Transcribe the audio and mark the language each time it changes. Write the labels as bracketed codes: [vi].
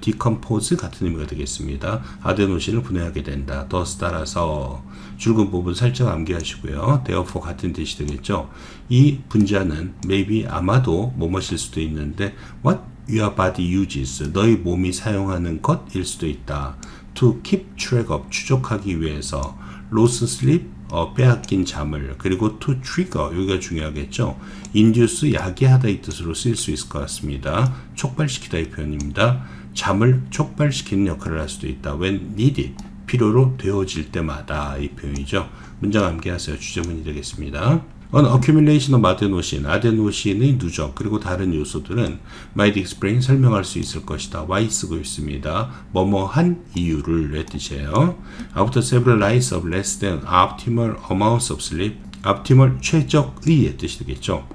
[ko] decompose 같은 의미가 되겠습니다. 아데노신을 분해하게 된다. thus 따라서 줄근 부분 살짝 암기하시고요. therefore 같은 뜻이 되겠죠. 이 분자는 maybe 아마도 뭐뭐일 수도 있는데 [en] what your body uses, [ko] 너의 몸이 사용하는 것일 수도 있다. [en] to keep track of, [ko] 추적하기 위해서. [en] lost sleep, [ko] 빼앗긴 잠을. 그리고 to trigger, 여기가 중요하겠죠. induce, 야기하다 이 뜻으로 쓰일 수 있을 것 같습니다. 촉발시키다 이 표현입니다. 잠을 촉발시키는 역할을 할 수도 있다. when needed, 필요로 되어질 때마다 이 표현이죠. 문장 암기하세요. 주제문이 되겠습니다. [en] On accumulation of adenosine, [ko] 아데노신의 누적, 그리고 다른 요소들은 [en] might explain, [ko] 설명할 수 있을 것이다. why 쓰고 있습니다. 뭐뭐한 이유를 내 뜻이에요. [en] After several nights of less than optimal amounts of sleep, optimal [ko] 최적의의 뜻이 되겠죠.